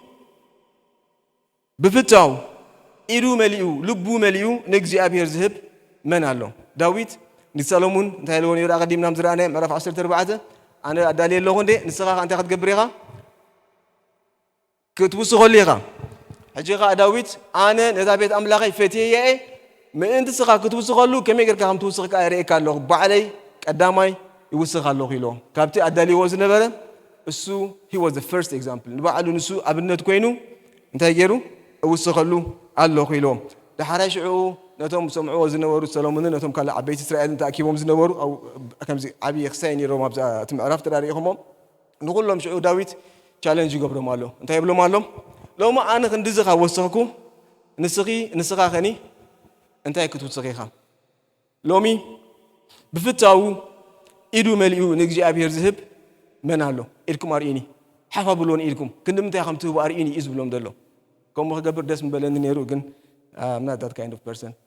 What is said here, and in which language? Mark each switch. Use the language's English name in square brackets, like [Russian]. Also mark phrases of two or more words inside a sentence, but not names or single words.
[Tigrinya] ብፍታው ኢዱ መሊኡ ልቡ መሊኡ ንእግዚአብሔር ዝህብ መን ኣሎ ዳዊት ንሰሎሞን እንታይ ኢልዎ ነይሩ ኣቐዲምናም ዝረኣናዮ ምዕራፍ 14 ኣነ ኣዳልየ ኣለኹ እንዴ ንስኻ እንታይ ክትገብር ኢኻ ክትውስኸሉ ኢኻ ሕጂ ኸ ዳዊት ኣነ ነታ ቤት ኣምላኸይ ፈትየየ ምእንቲ ስኻ ክትውስኸሉ ከመይ ጌርካ ከም ትውስኽ ከዓ የርእየካ ኣለኹ ባዕለይ ቀዳማይ ይውስኽ ኣለኹ ኢሎ ካብቲ ኣዳልይዎ ዝነበረ እሱ [English] he was the first example [Tigrinya] ንባዕሉ ንሱ ኣብነት ኮይኑ እንታይ ገይሩ እውስኸሉ ኣለኹ ኢሎ ዳሓራይ ሽዑ ነቶም ሰምዕዎ ዝነበሩ ሰሎሞንን ነቶም ካልእ ዓበይቲ እስራኤልን ተኣኪቦም ዝነበሩ ከምዚ ዓብዪ ክሳይ ነይሮም ኣብዛ እቲ ምዕራፍ ተዳሪእኹሞም ንኩሎም ሽዑ ዳዊት ቻሌንጅ ይገብሮም ኣሎ እንታይ ይብሎም ኣሎ ሎሚ ኣነ ክንዲዚ ኻ ወሰኽኩ ንስኻ ኸኒ እንታይ ክትውስኽ ኢኻ ሎሚ ብፍታው ኢዱ መሊኡ ንእግዚአብሔር ዝህብ መን ኣሎ ኢድኩም ኣርኢኒ ሓፋ ብሎን ኢድኩም ክንድምንታይ ከም ትህቡ ኣርኢኒ እዩ ዝብሎም ዘሎ ከምኡ ክገብር ደስ ምበለኒ ነይሩ ግን [English] I'm not that kind of person